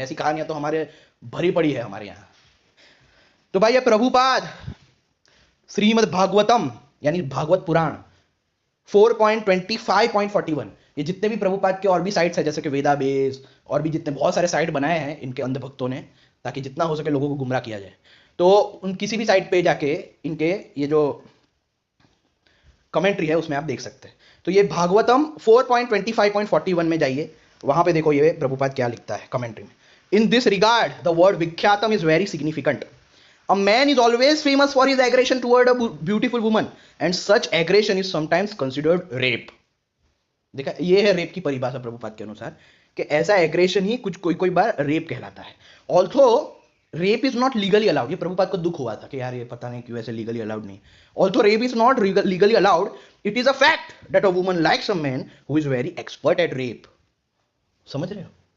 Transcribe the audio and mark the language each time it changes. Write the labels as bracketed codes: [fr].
[hi] ऐसी कहानियां तो हमारे भरी पड़ी है हमारे यहाँ। तो भाई ये प्रभुपाद श्रीमद् भागवतम यानी भागवत पुराण 4.25.41, ये जितने भी प्रभुपाद के और भी साइट्स है जैसे कि वेदा बेस और भी जितने बहुत सारे साइट बनाए हैं इनके अंध भक्तों ने ताकि जितना हो सके लोगों को गुमराह किया जाए, तो उन किसी भी साइट पे जाके इनके ये जो कमेंट्री है उसमें आप देख सकते हैं। तो ये भागवतम 4.25.41 में जाइए, वहां पे देखो ये प्रभुपाद क्या लिखता है कमेंट्री में। [en] In this regard the word विख्यातम is very significant. A man is always famous for his aggression toward a beautiful woman and such aggression is sometimes considered rape। [hi] देखा, ये है रेप की परिभाषा प्रभुपाद के अनुसार कि ऐसा एग्रेशन ही कुछ कोई कोई बार रेप कहलाता है। [en] although rape is not legally allowed, [hi] ये प्रभुपाद को दुख हुआ था कि यार ये पता नहीं क्यों ऐसे लीगली अलाउड नहीं। [en] Although rape is not legally allowed, it is a fact that a woman likes a man who is very expert at rape. [hi] समझ रहे हो?